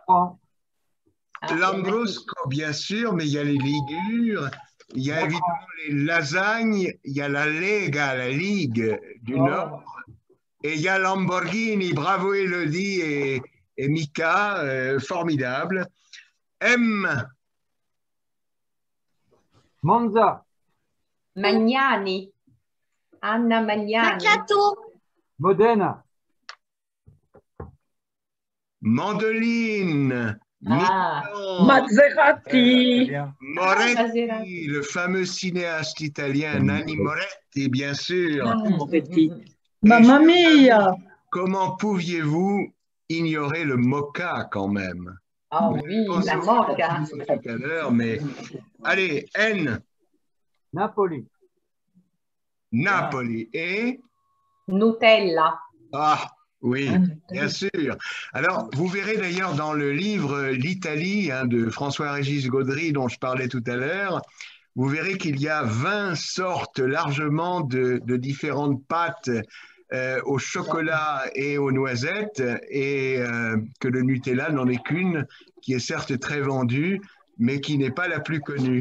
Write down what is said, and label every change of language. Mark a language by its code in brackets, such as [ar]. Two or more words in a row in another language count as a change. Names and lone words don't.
[fr] Lambrusco, bien sûr, mais il y a les Ligures, il y a évidemment les lasagnes, il y a la Lega, la Ligue du Nord, et il y a Lamborghini. Bravo Elodie et Mika, formidable. M. Monza. Magnani. Anna Magnani. Macchiato. Modena. Mandoline. Maserati. Moretti, le fameux cinéaste italien Nanni Moretti, bien sûr. [it] Moretti. Mamma mia. [fr] Comment pouviez-vous ignorer le Mocha quand même? Ah oui, la Mocha. Tout à l'heure, mais allez, N. Napoli. Napoli et Nutella. Ah, Oui, bien sûr. Alors, vous verrez d'ailleurs dans le livre L'Italie de François-Régis Gaudry dont je parlais tout à l'heure, vous verrez qu'il y a 20 sortes largement de différentes pâtes au chocolat et aux noisettes et que le Nutella n'en est qu'une qui est certes très vendue mais qui n'est pas la plus connue.